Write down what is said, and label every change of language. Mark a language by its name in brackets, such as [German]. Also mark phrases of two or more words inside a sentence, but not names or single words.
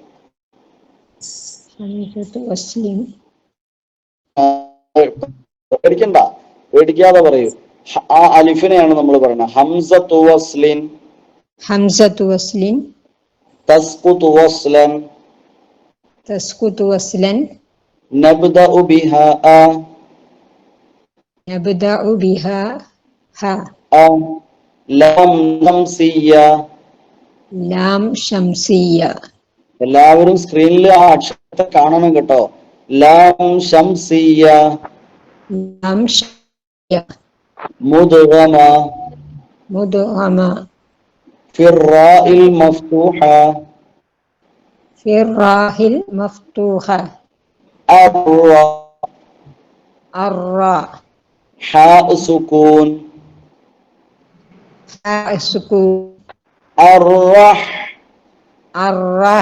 [Arabic] همزة وصل. [Malayalam] പേടിക്കണ്ട, പേടിക്കാതെ പറയൂ. ആ അലിഫിനെയാണ് നമ്മൾ പറയുന്നത്. [Arabic] همزة وصل. همزة وصل. تسقط وصلا. تسقط وصلا نبدأ بها نبدأ بها ها لام شمسية. لام شمسية [Malayalam] എല്ലാവരും സ്ക്രീനിൽ ആ അക്ഷരത്തെ കാണണം കേട്ടോ. [Arabic] لام شمسية. لام شمسية മുദ്ഗമ مدغمة في الراء المفتوحة في الراء المفتوحة الراء الراء حاء سكون حاء سكون الرح الرح